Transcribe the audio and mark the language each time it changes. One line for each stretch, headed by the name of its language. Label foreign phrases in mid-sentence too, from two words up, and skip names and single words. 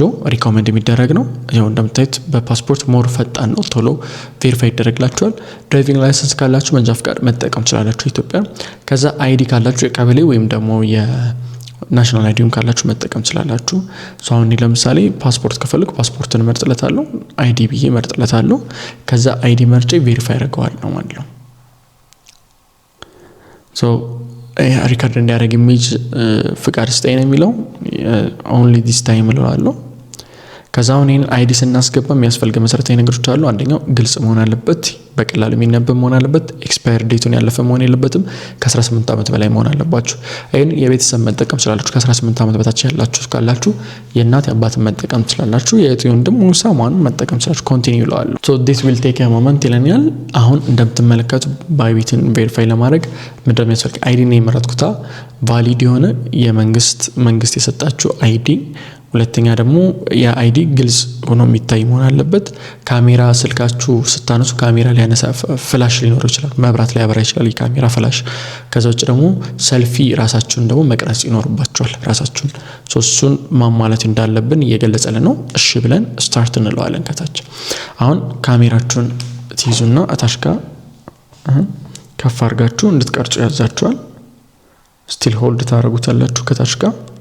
Amharic: ሪኮመንድ የሚደረግ ነው ያው እንደምታዩት በፓስፖርት ሞር ፈጣን ነው ቶሎ ቬሪፋይ ይደረግላችኋል
English: driving license
Amharic: ካላችሁ መንጃ ፍቃድ መጠቀም ትችላላችሁ ኢትዮጵያ ከዛ አይዲ ካላችሁ የቀበሌ ወይም ደግሞ ናሽናል አይዲውን ካላችሁ መጠቀም ትችላላችሁ አሁን ለምሳሌ ፓስፖርት ከፈልኩ ፓስፖርትን መርጥለታለሁ አይዲ ብዬ መርጥለታለሁ ከዛ አይዲ መርጬ ቬሪፋይ አደርገዋለሁ ማለት ነው ሪካርድ እንዲያደርግ ኢሜጅ ፍቃድ ስጠኝ ነው የሚለው
English: only this time
Amharic: እለዋለሁ ከዛ አሁን ይሄን አይዲ ስናስገባ የሚያስፈልገ መሰረታዊ ነገሮች አሉ አንደኛው ግልጽ መሆን አለበት በቀላሉ የሚነበብ መሆን አለበት ኤክስፓየር ዴቱን ያለፈ መሆን የለበትም ከ18 ዓመት በላይ መሆን አለባችሁ ይሄን የቤተሰብ መጠቀም ትችላላችሁ ከ18 ዓመት በታች ያላችሁ ካላችሁ የእናት አባትን መጠቀም ትችላላችሁ የእህቱን ደግሞ ሳማን መጠቀም ትችላላችሁ ኮንቲኒው እለዋለሁ
English: this will take a moment
Amharic: ይለኛል አሁን እንደምትመለከቱ ባይቢትን ቬሪፋይ ለማድረግ ምንድነው የሚያስፈልግ አይዲ ነው የመረጥኩት ቫሊድ የሆነ መንግስት የሰጣችሁ አይዲ ሁለተኛ ደግሞ የአይዲ ግልጽ ሆኖ የሚታይ መሆን አለበት ካሜራ ስልካችሁ ስታነሱ ካሜራ ሊያነሳ ፍላሽ ሊኖር ይችላል መብራት ላይ ያበራ ይችላል የካሜራ ፍላሽ ከዛውጭ ደግሞ ሰልፊ ራሳችሁን ደግሞ መቅረጽ ይኖርባችኋል ራሳችሁን እሱን ማሟላት እንዳለብን እየገለጸልን ነው እሺ ብለን ስታርት እንለዋለን ከታች አሁን ካሜራችሁን ትይዙና አታሽካ ከፍ አድርጋችሁ እንድትቀርጹ ያዛችኋል
English: still hold
Amharic: ታረጉታላችሁ ከታች ጋር